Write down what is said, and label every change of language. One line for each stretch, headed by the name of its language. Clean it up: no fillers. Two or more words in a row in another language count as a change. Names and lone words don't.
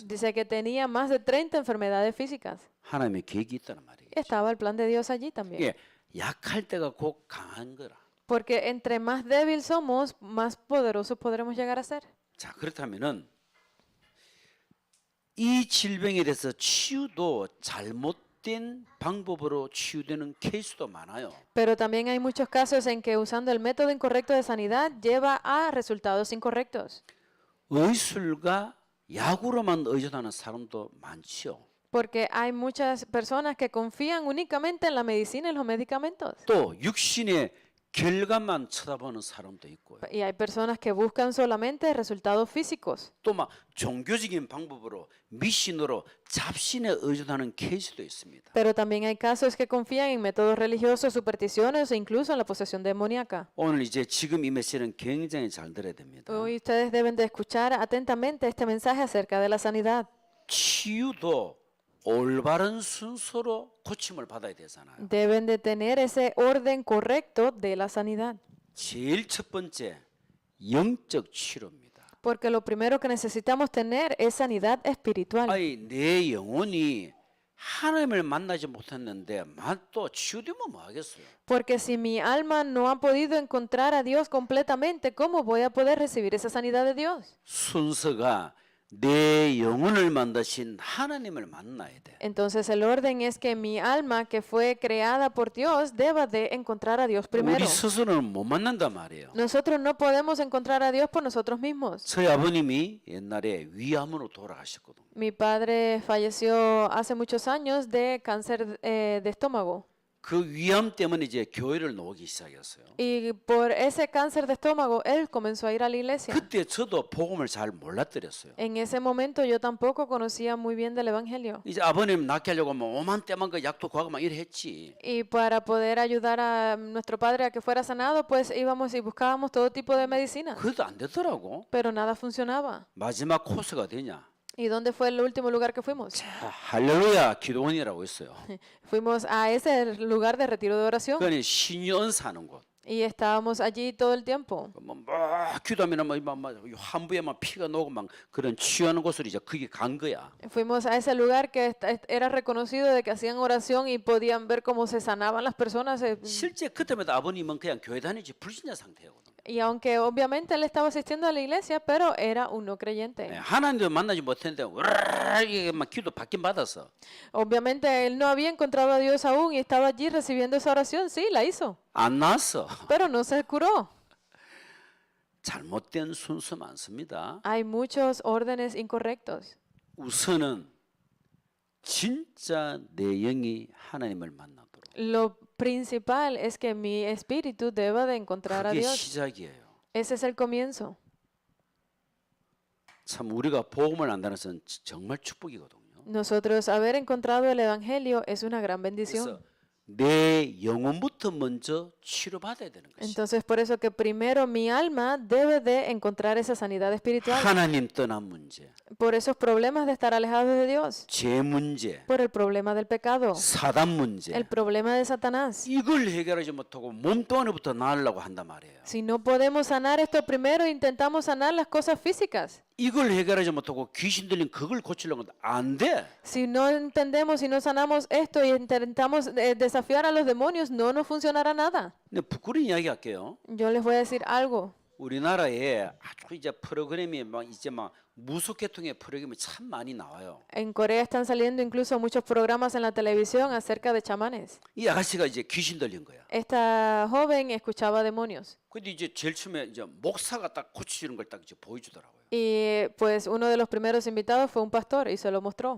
Spanish: Dice que tenía más de 30 enfermedades físicas.
Korean: 하나님의 계획이 있다는 말이에요.
Spanish: Estaba el plan de Dios allí también.
Korean: 이게 약할 때가 곧 강한 거라.
Spanish: Porque entre más débil somos, más poderosos podremos llegar a ser.
Korean: 자, 그렇다면은 이 질병에 대해서 치유도 잘못된 방법으로 치유되는 케이스도 많아요.
Spanish: Pero también hay muchos casos en que usando el método incorrecto de sanidad lleva a resultados incorrectos.
Korean: 의술과 약으로만 의존하는 사람도 많지요.
Spanish: Porque hay muchas personas que confían únicamente en la medicina y los medicamentos.
Korean: 또 육신의 결과만 쳐다보는 사람도 있고요.
Spanish: Y hay personas que buscan solamente resultados físicos.
Korean: 또 막 종교적인 방법으로 미신으로 잡신에 의존하는 케이스도 있습니다.
Spanish: Pero también hay casos que confían en métodos religiosos, supersticiones e incluso en la posesión demoníaca.
Korean: 오늘 이제 지금 이 메시지는 굉장히 잘 들어야 됩니다.
Spanish: Hoy ustedes deben de escuchar atentamente este mensaje acerca de la sanidad.
Korean: 치유도 올바른 순서로 고침을 받아야 되잖아요.
Spanish: Deben de tener ese orden correcto de la sanidad.
Korean: 제일 첫 번째 영적 치료입니다.
Spanish: Porque lo primero que necesitamos tener es sanidad espiritual.
Korean: 아니 내 영혼이 하나님을 만나지 못했는데 또 치유되면 뭐 하겠어요?
Spanish: Porque si mi alma no ha podido encontrar a Dios completamente, ¿cómo voy a poder recibir esa sanidad de Dios?
Korean: 순서가 내 영혼을 만드신 하나님을 만나야 돼.
Spanish: Entonces el orden es que mi alma que fue creada por Dios deba de encontrar a Dios primero.
Korean: 우리 스스로는 못 만난단 말이에요.
Spanish: Nosotros no podemos encontrar a Dios por nosotros mismos.
Korean: 저희 아버님이 옛날에 위암으로 돌아가셨거든요.
Spanish: Mi padre falleció hace muchos años de cáncer de estómago.
Korean: 그 위암 때문에 이제 교회를 나오기 시작했어요.
Spanish: Y por ese cáncer de estómago, él comenzó a ir a la iglesia.
Korean: 그때 저도 복음을 잘 몰랐더랬어요.
Spanish: En ese momento yo tampoco conocía muy bien del evangelio.
Korean: 이제 아버님 낫게 하려고 뭐 오만 때만 그 약도 구하고 막 이래 했지.
Spanish: Y para poder ayudar a nuestro padre a que fuera sanado, pues íbamos y buscábamos todo tipo de medicina.
Korean: 그래도 안 되더라고.
Spanish: Pero nada funcionaba.
Korean: 마지막 코스가 되냐?
Spanish: ¿Y dónde fue el último lugar que fuimos?
Korean: 자, 할렐루야 기도원이라고 있어요.
Spanish: Fuimos a ese lugar de retiro de oración.
Korean: 그건 신유언 사는 곳.
Spanish: Y estábamos allí todo el tiempo.
Korean: 막 기도하면 막 한부에 막 피가 나고 막 그런 취하는 곳으로 이제 거기 간 거야.
Spanish: Fuimos a ese lugar que era reconocido de que hacían oración y podían ver cómo se sanaban las personas.
Korean: 실제 그때마다 아버님은 그냥 교회 다니지 불신자 상태였거든.
Spanish: Y aunque obviamente él estaba asistiendo a la iglesia, pero era un no creyente.
Korean: 하나님도 만나지 못했는데 이게 막 기도 받긴 받았어.
Spanish: Obviamente él no había encontrado a Dios aún y estaba allí recibiendo esa oración. Sí, la hizo,
Korean: 안 나았어.
Spanish: pero no se curó.
Korean: 잘못된 순서 많습니다.
Spanish: Hay muchos órdenes incorrectos.
Korean: 우선은 진짜 내 영이 하나님을 만나도록.
Spanish: Lo principal es que mi espíritu deba de encontrar a
Korean: 그게
Spanish: Dios.
Korean: 시작이에요.
Spanish: Ese es el comienzo.
Korean: 참 우리가 복음을 안다는 것은 정말 축복이거든요.
Spanish: Nosotros haber encontrado el evangelio es una gran
Korean: 그래서
Spanish: bendición.
Korean: 내 영혼부터 먼저 치료받아야 되는 것이.
Spanish: Entonces, por eso que primero mi alma debe de encontrar esa sanidad espiritual.
Korean: 하나님 떠난 문제,
Spanish: Por esos problemas de estar alejados de Dios.
Korean: 죄 문제,
Spanish: Por el problema del pecado.
Korean: 사단 문제.
Spanish: El problema de Satanás.
Korean: 이걸 해결하지 못하고 몸뚱 안에부터 나으려고 한단 말이에요.
Spanish: Si no podemos sanar esto primero, intentamos sanar las cosas físicas.
Korean: 이걸 해결하지 못하고 귀신 들린 그걸 고치려고 하면 안 돼.
Spanish: Si no entendemos, si no sanamos esto y intentamos desafiar a los demonios, no nos funcionará nada.
Korean: 근데 부끄러운 이야기 할게요.
Spanish: Yo les voy a decir algo.
Korean: 우리나라에 아주 이제 프로그램이 막 이제 막 무속계통의 프로그램이 참 많이 나와요.
Spanish: En Corea están saliendo incluso muchos programas en la televisión acerca de chamanes.
Korean: 이 아가씨가 이제 귀신 들린 거야.
Spanish: Esta joven escuchaba demonios.
Korean: 근데 이제 제일 처음에 이제 목사가 딱 고치는 걸 딱 이제 보여주더라고요.
Spanish: Y pues uno de los primeros invitados fue un pastor y se lo mostró.